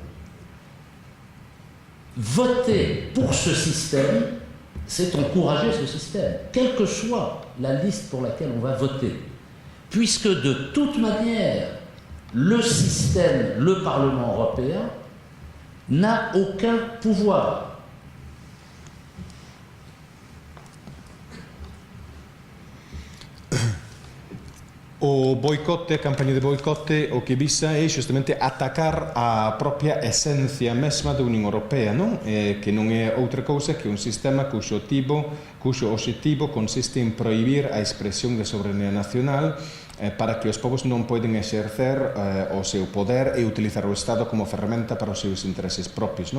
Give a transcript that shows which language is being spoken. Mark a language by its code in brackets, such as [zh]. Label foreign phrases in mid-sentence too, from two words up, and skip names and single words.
[fr] Voter pour ce système, c'est encourager ce système, quelle que soit la liste pour laquelle on va voter. Puisque de toute manière, le système, le Parlement européen, n'a aucun pouvoir. [gl] O boicote, a campanha de boicote, o que visa é justamente atacar a propia esencia mesma da Unión Europea, non? Que non é outra cousa que un sistema cuxo obxectivo consiste en prohibir a expresión de soberanía nacional para que os povos non poden exercer o seu poder e utilizar o Estado como ferramenta para os seus intereses propios, non?